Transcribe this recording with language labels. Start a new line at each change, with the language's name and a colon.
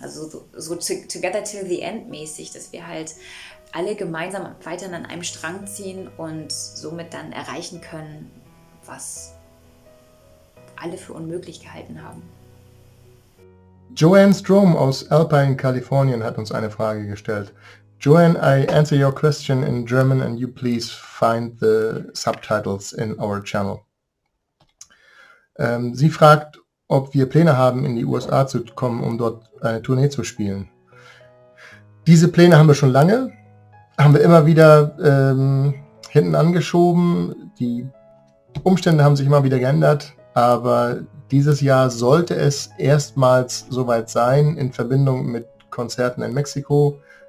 German: Also
English: so together till the end
German: mäßig, dass wir halt alle gemeinsam weiterhin an einem Strang ziehen und somit dann erreichen können, was alle für unmöglich gehalten haben. Joanne Strom aus Alpine, Kalifornien hat uns eine Frage gestellt.
English: Joanne, I answer your question in German and you please find the subtitles in our channel.
German: Sie fragt, ob wir Pläne haben, in die USA zu kommen, um dort eine Tournee zu spielen. Diese Pläne haben wir schon lange, haben wir immer wieder hinten angeschoben. Die Umstände haben sich immer wieder geändert, aber dieses Jahr sollte es erstmals soweit sein, in Verbindung mit Konzerten in Mexiko.